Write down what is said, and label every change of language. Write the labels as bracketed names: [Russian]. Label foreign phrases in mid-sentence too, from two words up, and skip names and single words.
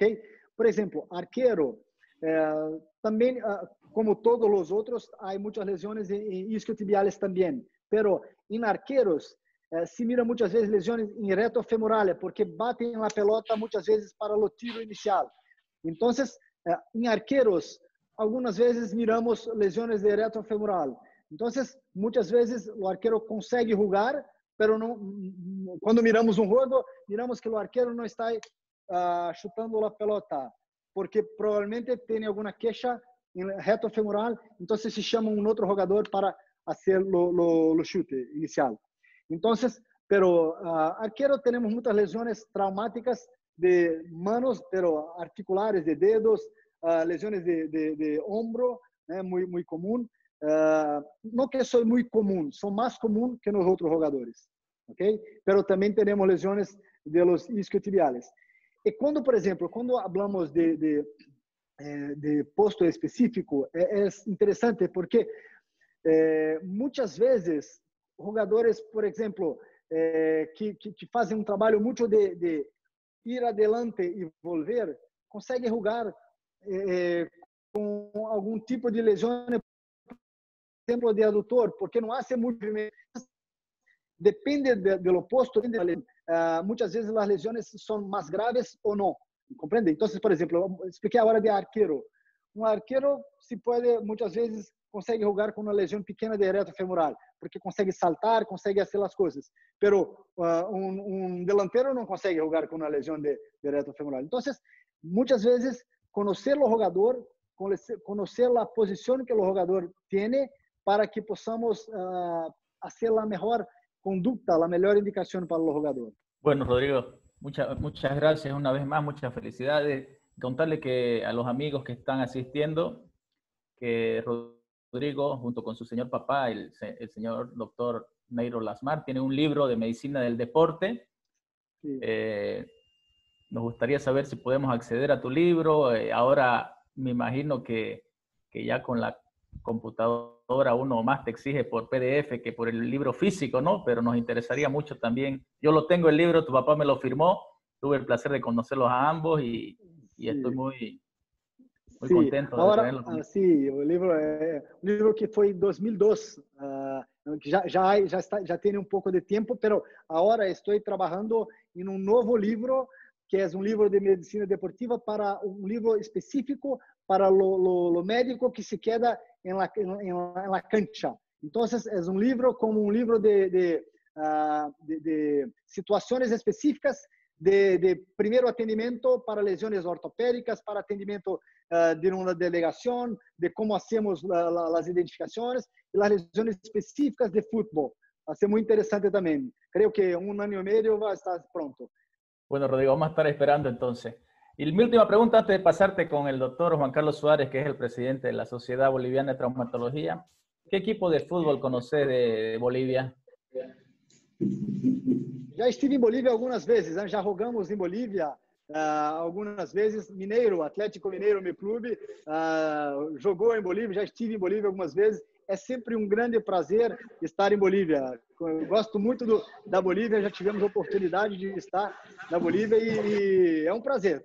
[Spanish] Por ejemplo, arquero, también, como todos los otros, hay muchas lesiones en isquiotibiales también, pero en arqueros se mira muchas veces lesiones en retofemorales, porque baten la pelota muchas veces para el tiro inicial. Entonces, en arqueros, [Portuguese] algumas vezes miramos lesões de retrofemoral. Então, muitas vezes o arqueiro consegue jogar, pero não, quando miramos um jogo, miramos que o arqueiro não está chutando a pelota, porque provavelmente tem alguma queixa em retrofemoral, então se chama um outro jogador para fazer o chute inicial. Então, pero arqueiro temos muitas lesões traumáticas de manos, pero articulares, de dedos, [Spanish] lesiones de hombro, muy común. No que son muy común, son más común que los otros jugadores, ¿ok? Pero también tenemos lesiones de los isquiotibiales. Y cuando, por ejemplo, cuando hablamos de posto específico, es interesante porque muchas veces jugadores, por ejemplo, [Portuguese] que fazem trabalho muito de ir adelante e volver, conseguem jogar com algum tipo de lesão, por exemplo, de adutor, porque não há movimento. Depende do posto, muitas vezes as lesões são mais graves ou não, compreende? Então, por exemplo, eu expliquei agora de arqueiro. um arqueiro se pode, muitas vezes, consegue jogar com uma lesão pequena de reto femoral, porque consegue saltar, consegue fazer as coisas. Pero um delantero não consegue jogar com uma lesão de reto femoral. Então, muitas vezes, conhecer o jogador, conhecer a posição que o jogador tem, para que possamos fazer a melhor conducta, a melhor indicação para o jogador. [Spanish] Bueno, Rodrigo, muchas gracias una vez más, muchas felicidades. Contarle que a los amigos que están asistiendo, que Rodrigo, junto con su señor papá, el señor doctor Neiro Lasmar, tiene un libro de medicina del deporte. Sí. Nos gustaría saber si podemos acceder a tu libro. Ahora me imagino que ya con la computadora uno más te exige por PDF que por el libro físico, ¿no? Pero nos interesaría mucho también. Yo lo tengo el libro, tu papá me lo firmó, tuve el placer de conocerlos a ambos y estoy muy contento de tenerlo. Sí, [Portuguese] o livro que foi em 2002, que já tem um pouco de tempo, pero agora estou trabalhando em um novo livro, que é um livro de medicina deportiva, para um livro específico para o médico que [Spanish] se queda em la cancha. [Portuguese] Então, é um livro como um livro de situações específicas de primeiro atendimento para lesões ortopédicas, para atendimento de uma delegação, de [Spanish] como hacemos [Portuguese] as identificações e as lesões específicas de futebol. Vai ser muito interessante também. Creio que um ano e meio vai estar pronto. [Spanish] Bueno, Rodrigo, vamos a estar esperando entonces. Y mi última pregunta antes de pasarte con el doctor Juan Carlos Suárez, que es el presidente de la Sociedad Boliviana de Traumatología. ¿Qué equipo de fútbol conoces de Bolivia? [Portuguese] Já estive em Bolívia algumas vezes, né? Já jogamos em Bolívia algumas vezes. Mineiro, Atlético Mineiro, meu clube, jogou em Bolívia, já estive em Bolívia algumas vezes. É sempre um grande prazer estar em Bolívia. Eu gosto muito da Bolívia, já tivemos a oportunidade de estar na Bolívia e é um prazer.